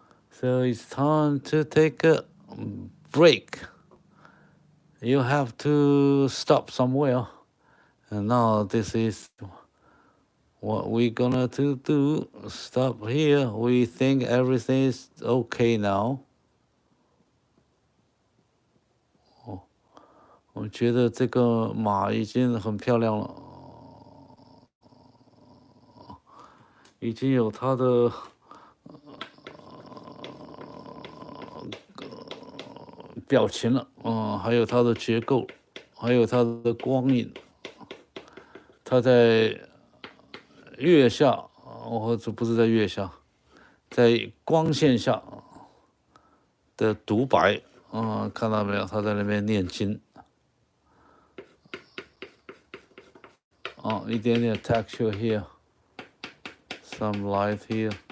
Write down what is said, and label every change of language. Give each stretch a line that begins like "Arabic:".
English: So it's time to take a break. You have to stop somewhere. And now this is what we're gonna do. Stop here. We think everything is okay now.
Chinese: 我觉得这个马已经很漂亮了，已经有它的表情了，还有它的结构，还有它的光影，它在月下，或者不是在月下，在光线下的独白，看到没有？他在那边念经。一点点
English: texture here, some light here.